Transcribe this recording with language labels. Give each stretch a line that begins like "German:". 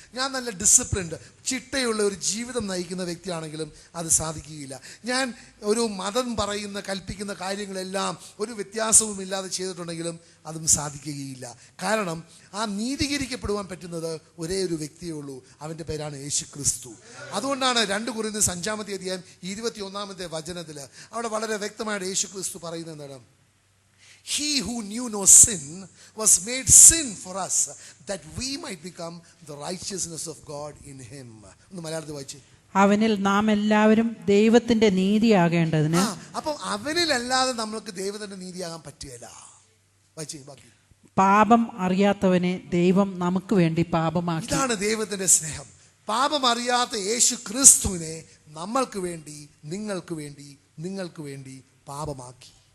Malayalam: ഞാൻ നല്ല ഡിസിപ്ലിൻഡ്, ചിട്ടയുള്ള ഒരു ജീവിതം നയിക്കുന്ന വ്യക്തിയാണെങ്കിലും അത് സാധിക്കുകയില്ല. ഞാൻ ഒരു മതം കൽപ്പിക്കുന്ന കാര്യങ്ങളെല്ലാം ഒരു വ്യത്യാസവും ഇല്ലാതെ ചെയ്തിട്ടുണ്ടെങ്കിലും അതും സാധിക്കുകയില്ല. കാരണം ആ നീതീകരിക്കപ്പെടുവാൻ പറ്റുന്നത് ഒരേ ഒരു വ്യക്തിയേ ഉള്ളൂ. അവൻ്റെ പേരാണ് യേശു ക്രിസ്തു. അതുകൊണ്ടാണ് 2 കൊരിന്ത്യർ 5-ാമത്തെ അധ്യായം 21-ാമത്തെ വചനത്തിൽ അവിടെ വളരെ വ്യക്തമായിട്ട് യേശു ക്രിസ്തു പറയുന്നതാണ്,
English: He who knew no sin was made sin for us, that we might become the righteousness of God in him.
Malayalam: ഒന്ന് മലയാളത്തിൽ വായിച്ചേ. അവനിൽ നാം എല്ലാവരും ദൈവത്തിന്റെ നീതിയാകേണ്ടതിന്. അപ്പം അവനിലല്ലാതെ നമ്മൾക്ക് ദൈവത്തിന്റെ നീതിയാകാൻ പറ്റുകയില്ല. വായിച്ചേ ബാക്കി. പാപം അറിയാത്തവനെ ദൈവം നമുക്ക് വേണ്ടി പാപമാക്കി. ഇതാണ് ദൈവത്തിന്റെ സ്നേഹം. പാപം അറിയാത്ത യേശു ക്രിസ്തുവിനെ നമ്മൾക്ക് വേണ്ടി, നിങ്ങൾക്ക് വേണ്ടി പാപമാക്കി.